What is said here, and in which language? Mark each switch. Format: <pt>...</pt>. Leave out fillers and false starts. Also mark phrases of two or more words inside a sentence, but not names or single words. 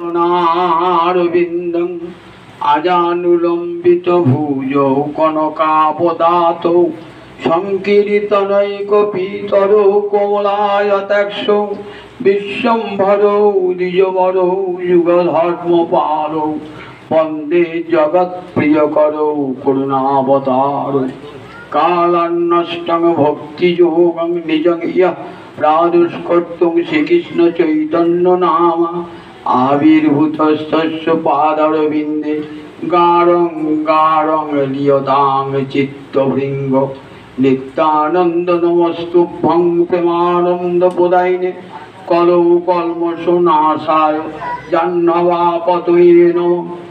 <sa>চরণারবিন্দং আজানুলম্বিত ভুজৌ কনকাবদাতৌ সংকীর্তনৈক পীতরৌ কমলায়তাক্ষৌ বিশ্বম্ভরৌ দ্বিজবরৌ যুগধর্মপালৌ বন্দে জগৎপ্রিয়করৌ করুণাবতারৌ কালান্নষ্টং ভক্তিযোগং নিজং ইয়ঃ প্রাদুষ্কর্তুং শ্রীকৃষ্ণ চৈতন্য নামা আবির্ভূতস্তস্য পাদারবিন্দে গাঢ়ং গাঢ়ং লিয়তাং চিত্তভৃঙ্গ নিত্যানন্দ নমস্তুভ্যং প্রেমানন্দ প্রদায়িনে কলৌ কল্মষনাশায় জাহ্নবাপতয়ে নমঃ</sa>